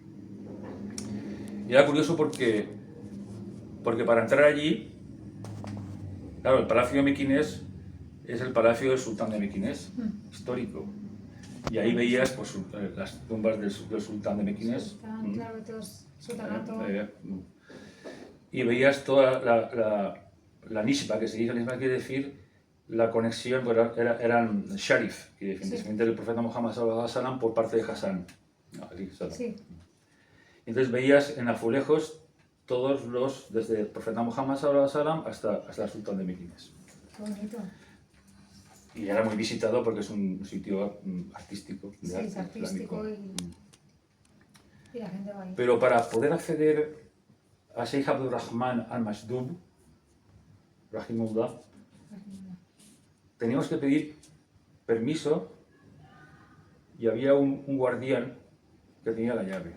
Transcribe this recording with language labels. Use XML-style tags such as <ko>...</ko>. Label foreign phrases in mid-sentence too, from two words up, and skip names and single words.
<es>Y era curioso porque para entrar allí, claro, el Palacio de Mequinés es el palacio del sultán de Mequinés, histórico. Y ahí veías pues, las tumbas del sultán de Mequinés. Sultán, claro, todos, sultanato. Y veías toda la nisba, que se dice, la nisba quiere decir la conexión, pero eran sharif, que definitivamente del profeta Muhammad</es> <ar>صلى الله عليه وسلم</ar> <es>por parte de Hassan. Sí. Entonces veías en azulejos todos los, desde el profeta Muhammad</es> <ar>صلى الله عليه وسلم</ar> <es>hasta el sultán de Mequinés. Qué bonito. Y era muy visitado porque es un sitio artístico. Sí, es artístico y la gente va ahí. Pero para poder acceder a Sheikh Abdurrahman al-Mashdub, Rahimullah, teníamos que pedir permiso y había un guardián que tenía la llave.</es>